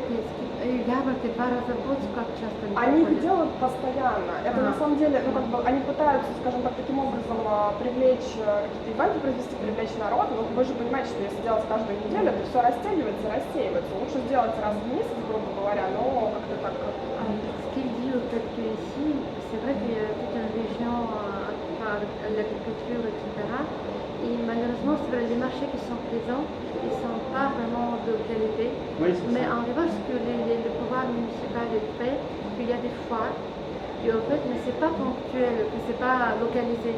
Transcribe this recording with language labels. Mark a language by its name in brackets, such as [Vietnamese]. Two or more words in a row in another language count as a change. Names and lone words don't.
[Russian] Ярмарки 2 раза в год, как часто они их делают постоянно. Это на самом деле, ну как бы они пытаются, скажем так, таким образом привлечь какие-то ивенты, провести, привлечь народ. Но вы же понимаете, что если делать каждую неделю, это все растягивается, рассеивается. Лучше сделать раз в месяц, грубо говоря, но как-то так. [French] Ce qu'il dit au fait qu'ici, c'est vrai qu'il y a toute une région par l'agriculture, etc. Et malheureusement, c'est vrai, les marchés qui sont présents, ils ne sont pas vraiment de qualité. Oui, mais en revanche, ce que le pouvoir municipal fait, qu'il y a des foires, et en fait, mais ce n'est pas ponctuel, ce n'est pas localisé.